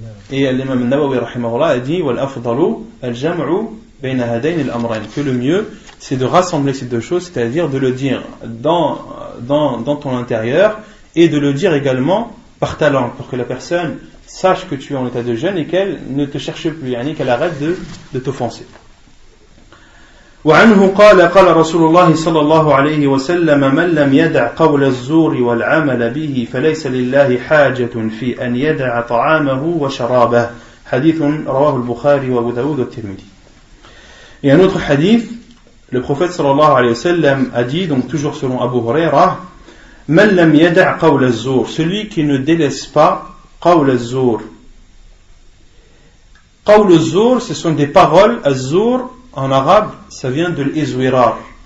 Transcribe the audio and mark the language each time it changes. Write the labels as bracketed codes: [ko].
[fr] et l'imam Nawawi rahimahullah a dit [ar] wal afdalu al jam'u bayna hadayn al amrayn, [fr] que le mieux c'est de rassembler ces deux choses, c'est-à-dire de le dire dans ton intérieur et de le dire également par ta langue, pour que la personne sache que tu es en état de jeûne et qu'elle ne te cherche plus, qu'elle arrête de t'offenser. [ar] وعنه قال قال رسول الله صلى الله عليه وسلم من لم يدع قول الزور والعمل به فليس لله حاجة في أن يدع طعامه وشرابه حديث رواه البخاري وأبو داود والترمذي. [fr] Et un autre hadith, le prophète sallallahu alayhi wa sallam a dit, donc toujours selon Abu Huraira, [ar] man lam yada' qawl az-zur, [fr] celui qui ne délaisse pas qawl az-zur. Qawl az-zur, ce sont des paroles. Az-zur en arabe, ça vient de l'izwirar.